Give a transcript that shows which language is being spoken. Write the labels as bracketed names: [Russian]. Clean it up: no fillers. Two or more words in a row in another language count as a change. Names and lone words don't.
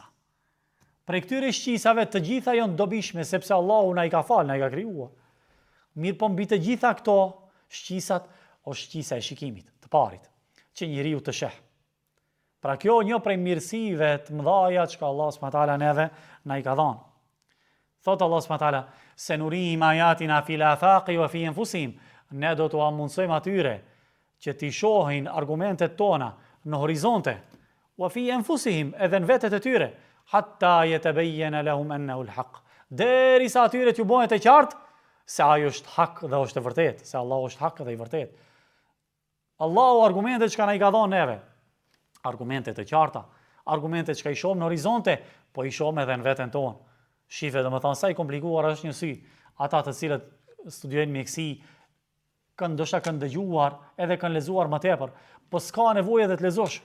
[Albanian] Prej këtyre shqisave të gjitha janë dobishme sepse Allahu na i ka falë, na i ka krijuar. Mirë po mbi të gjitha këto shqisat është shqisa e shikimit, të parit, që njeriu të sheh. Pra kjo një prej mirësive të mëdhaja që Allah s.w.t. neve na i ka dhënë. Thotë Allah s.w.t. se [Arabic] نريهم آياتنا في الآفاق وفي أنفسهم, [Albanian] ne do t'u amundsojmë atyre që t'i shohin argumentet tona në horizonte, [Arabic] وفي أنفسهم, [Albanian] edhe në vetet e tyre, [Arabic] حتى يتبين لهم أنه الحق. [Albanian] Derisa atyre t'ju bëhet e qartë se ajo është hak dhe është e vërtetë, se Allahu është hak dhe i vërtetë. Allahu argumentet që ka na i ka dhënë neve, argumente të qarta, argumente që ka i shohim në horizonte, po i shohim edhe në veten tonë. Shife, domethënë sa i komplikuar është një sy. Ata të cilët studiojnë mjeksi, ndoshta kanë dëgjuar, edhe kanë lexuar më tepër, po s'ka nevojë edhe të lexosh.